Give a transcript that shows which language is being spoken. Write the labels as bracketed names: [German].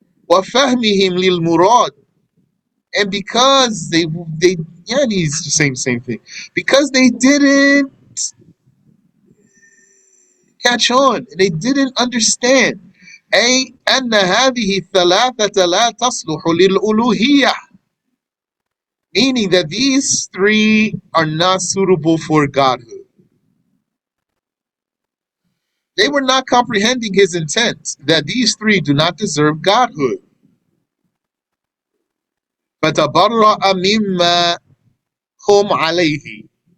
[Arabic] وَفَهْمِهِمْ لِلْمُرَادِ. [English] And because they yeah, it's the same thing. Because they didn't catch on, they didn't understand. [Arabic] أي أن هذه الثلاثة لا تصلح للألوهية. [English] Meaning that these three are not suitable for godhood. They were not comprehending his intent, that these three do not deserve godhood. [Arabic] فَتَبَرَّأَ مِمَّا هُمْ عَلَيْهِ.